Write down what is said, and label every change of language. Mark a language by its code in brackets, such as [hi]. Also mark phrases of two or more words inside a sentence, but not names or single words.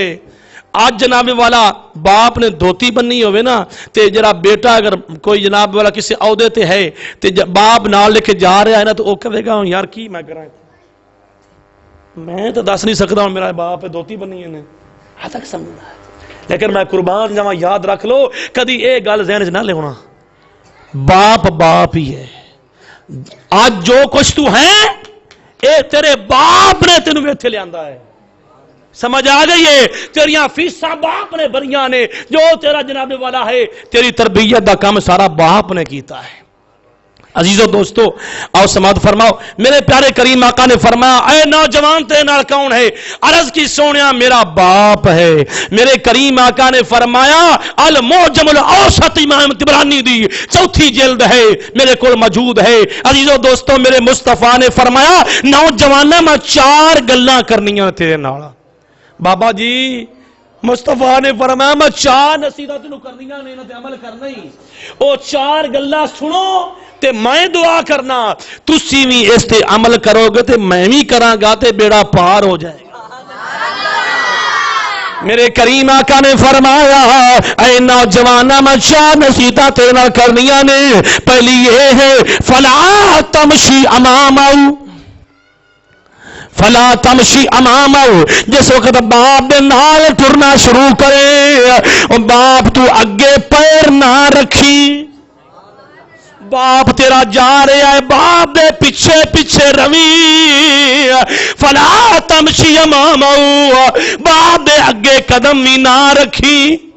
[pa] آج جناب والا باپ نے دھوتی بننی ہوئے نا تے جرا بیٹا اگر کوئی جناب والا کسی عہدے تے ہے تے باپ نال لے کے جا رہا ہے نا تو وہ کہے گا یار کی میں کرا، میں تو دس نہیں سکتا ہوں میرا باپ ہے دھوتی بننی ہے ہاں تک سمجھنا ہے، لیکن میں قربان جاواں یاد رکھ لو کدی اے گل ذہن وچ نہ لینا، باپ ہی ہے۔ آج جو کچھ تو ہے اے تیرے باپ نے تینوں ایتھے لے آندا ہے، سمجھ آ گئی ہے؟ تیریاں فیساں باپ نے بریاں نے، جو تیرا جناب والا ہے تیری تربیت دا کام سارا باپ نے کیتا ہے۔ عزیزو دوستو آؤ سماعت فرماؤ، میرے پیارے کریم آقا نے فرمایا اے نوجوان تیرے نال کون ہے؟ عرض کی سونیا میرا باپ ہے۔ میرے کریم آقا نے فرمایا المعجم الاوسط امام طبرانی دی 4 جلد ہے میرے کول موجود ہے۔ عزیزو دوستو میرے مصطفیٰ نے فرمایا نوجواناں میں 4 گلاں کرنیاں تیرے نال۔ بابا جی مصطفیٰ نے فرمایا میں 4 نصیحتاں تینوں کرنیاں نے، انہاں تے عمل کرنا ہی، او 4 گلاں سنو تے میں دعا کرنا، تسی بھی اس تے عمل کرو گے تے میں بھی کراں گا تے بیڑا پار ہو جائے گا۔ میرے کریم آقا نے فرمایا اے نوجواناں میں 4 نصیحتاں تیرے نال کرنیاں نے۔ پہلی یہ ہے [ar] فلا تمشی امامہ، فلا تمشی امامہ، [pa] جس وقت باپ دے نال ٹرنا شروع کرے باپ تو اگے پیر نہ رکھی، باپ تیرا جا رہا ہے باپ دے پیچھے روی، [ar] فلا تمشی امامہ، [pa] باپ دے اگے قدم بھی نہ رکھی۔